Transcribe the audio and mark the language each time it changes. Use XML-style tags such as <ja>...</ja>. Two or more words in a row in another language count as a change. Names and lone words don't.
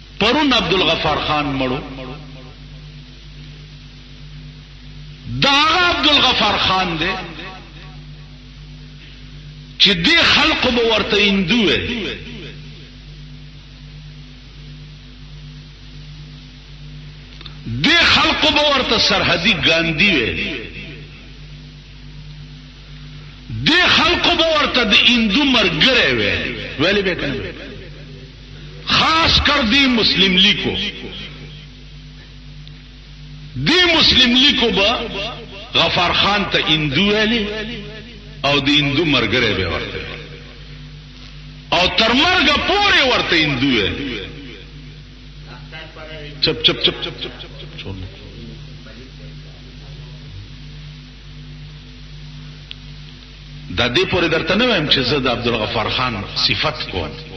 <ps>پرون عبدالغفار خان مړو دا عبدالغفار خان دی چې دې خلق به ورته هندو وي دې خلق به ورته سرحدي ګاندھی وي دې خلق به ورته د هندو مرګره وي ویلې به کنه خاص کر دی مسلم لیگ کو دی مسلم لیگ کو با غفار خان تا هندو ویلی او دی هندو مرګره به ورته او تر مرګ پورې ورته هندو ویلی چپ چپ چپ چپ چپ چپ چھوڑ دا دې پورې درته نه وایم چې زه د عبدالغفار خان صفت کوم</ps>